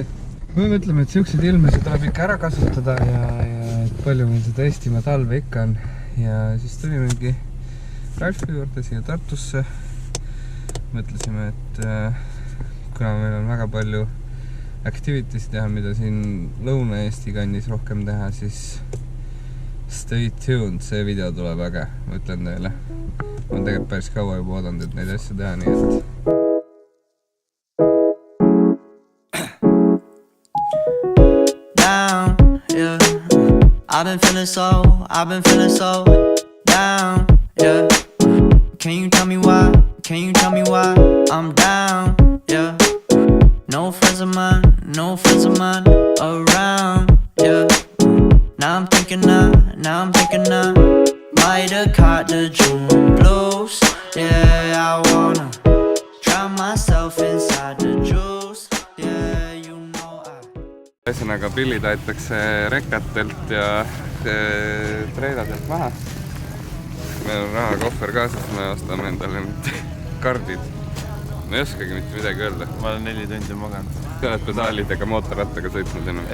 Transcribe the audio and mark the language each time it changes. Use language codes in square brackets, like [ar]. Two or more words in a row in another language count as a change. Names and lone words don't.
[et] Me mõtleme, et siukseid ilmesid tuleb ikka ära kasutada ja et palju meil seda Eestimaa talve ikka on. Ja siis tulimegi Ralfi juurde siia Tartusse. Mõtlesime, et kuna meil on väga palju activities teha, mida siin Lõuna-Eesti kandis rohkem teha, siis [en] stay tuned, [et] see video tuleb äge, ma ütlen teile. Ma olen tegelikult päris kaua juba oodanud, et neid asju teha, nii et [en] down, yeah. I've been feeling so down, yeah. Can you tell me why? I'm down, yeah. No friends of mine around, yeah. Now I'm thinking I might have caught the June blues. Yeah, I wanna drown myself inside the juice. Yeah, you know I. [et] Ühesõnaga pillid aetakse rekatelt ja treiladelt maha. Meil on rahakohver kaasas, me ostame endale nüüd kardid. Ma ei oskagi mitte midagi öelda. Ma olen 4 tundi maganud. Sa oled pedaalidega mootorrattaga sõitnud enam?